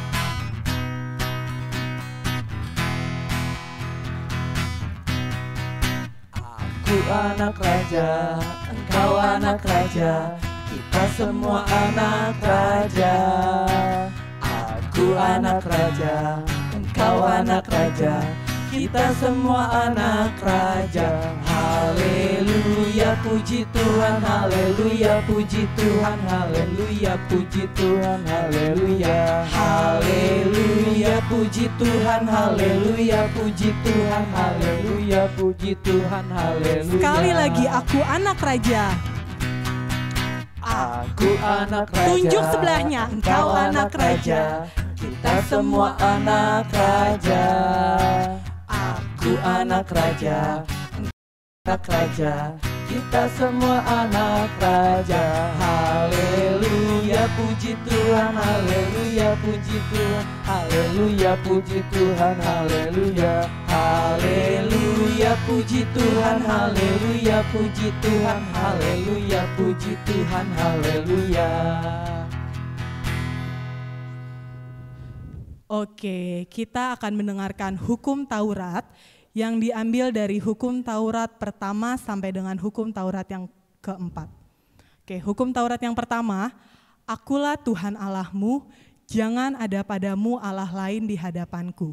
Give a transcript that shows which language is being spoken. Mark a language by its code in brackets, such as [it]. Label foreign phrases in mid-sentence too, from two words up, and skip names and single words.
[id] Aku anak raja, engkau anak raja, kita semua anak raja. Aku anak raja, engkau anak raja, kita semua anak raja. Haleluya, puji Tuhan, haleluya, puji Tuhan, haleluya, puji Tuhan, haleluya. Haleluya, puji Tuhan, haleluya, puji Tuhan, haleluya, puji Tuhan, haleluya. Sekali lagi, aku anak raja. Aku anak raja. Tunjuk sebelahnya, engkau anak raja. Kita semua anak raja. Aku anak raja. Anak raja. Kita semua anak raja. Haleluya, puji Tuhan, haleluya, puji Tuhan, haleluya, puji Tuhan, haleluya. Haleluya, puji Tuhan, haleluya, puji Tuhan, haleluya, puji Tuhan, haleluya. Oke, kita akan mendengarkan hukum Taurat yang diambil dari hukum Taurat pertama sampai dengan hukum Taurat yang keempat. Oke, hukum Taurat yang pertama, Akulah Tuhan Allahmu, jangan ada padamu Allah lain di hadapanku.